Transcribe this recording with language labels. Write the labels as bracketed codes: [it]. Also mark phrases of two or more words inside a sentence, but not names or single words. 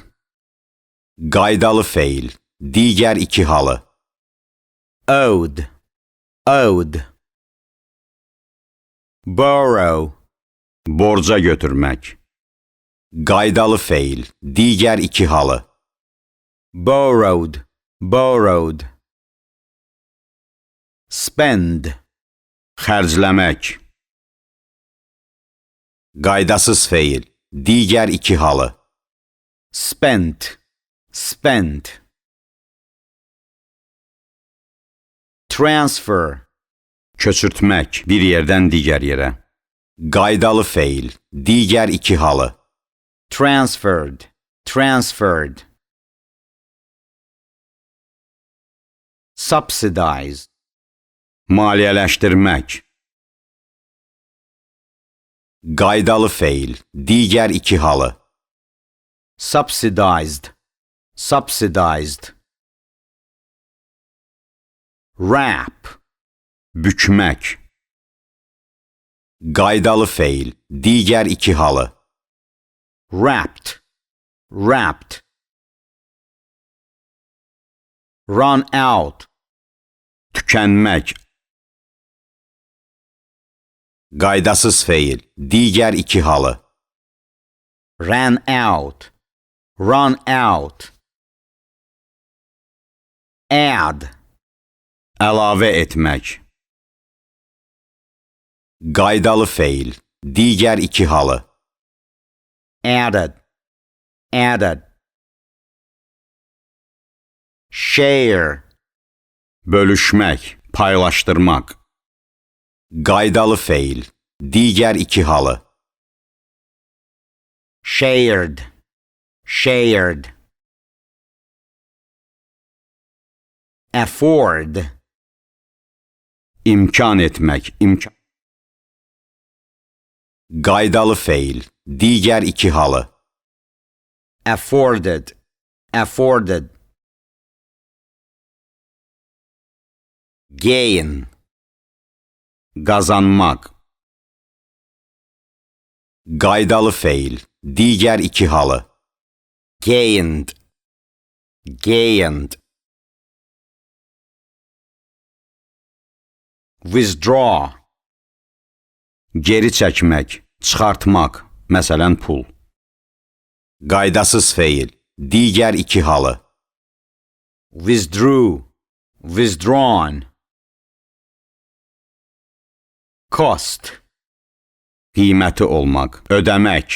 [az] Qaydalı feil, digər iki halı. [en] Owed, owed. [az] Borrow, borca götürmək. Qaydalı feil, digər iki halı. [en] Borrowed, borrowed. Spend, [az] xərcləmək. Qaydasız feil, digər iki halı. [en] Spent, spent. Transfer, [az] köçürtmək, bir yerdən digər yerə. Qaydalı feil, digər iki halı. [en] Transferred, transferred. [az] Subsidize, maliyyələşdirmək. Qaydalı feil, digər iki halı. [en] Subsidized, subsidized. [az] Wrap, bükmək. Qaydalı feil, digər iki halı. [en] Wrapped, wrapped. Run out, [az] tükənmək. Qaydasız feil, digər iki halı. [en] Ran out, run out. Add, [az] əlavə etmək. Qaydalı feil, digər iki halı. [en] Added, added. Share, [az] bölüşmək, paylaşdırmaq. Qaydalı feil, digər iki halı. [en] Shared, shared. Afford, [az] imkan etmək, imkan. Qaydalı feil, digər iki halı. [en] Afforded, afforded. [az] Gain, qazanmaq. Qaydalı feil, digər iki halı. [en] Gained, gained. Withdraw, [az] geri çəkmək, çıxartmaq, məsələn pul. Qaydasız feil, digər iki halı. [en] Withdrew, withdrawn. [az] Cost, qiyməti olmaq, ödəmək.